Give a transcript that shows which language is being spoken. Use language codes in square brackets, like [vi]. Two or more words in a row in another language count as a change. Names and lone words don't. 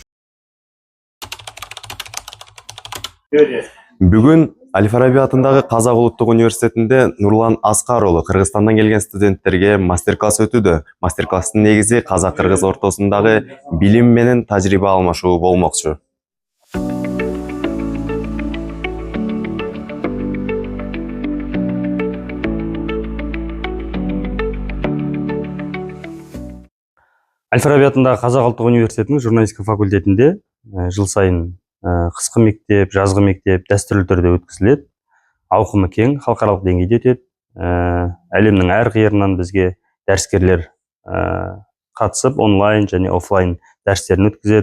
[ky] Бүгүн Аль-Фараби атындагы Казак Улуттук университетинде Нурлан Аскар уулу Кыргызстандан келген студенттерге мастер-класс өтүүдө. Мастер-класстын негизи казак-кыргыз ортосундагы билим менен тажрыйба алмашуу болмокчу. [kk] Аль-Фараби атындағы Қазақ ұлттық университетінің журналистика факультетінде жыл сайын қысқы мектеп, жазғы мектеп дәстүрлі түрде өткізіледі. Ауқымы кең, халықаралық деңгейде өтеді. Әлемнің әр қиырынан бізге дәріскерлер қатысып, онлайн және офлайн дәрістерін өткізеді.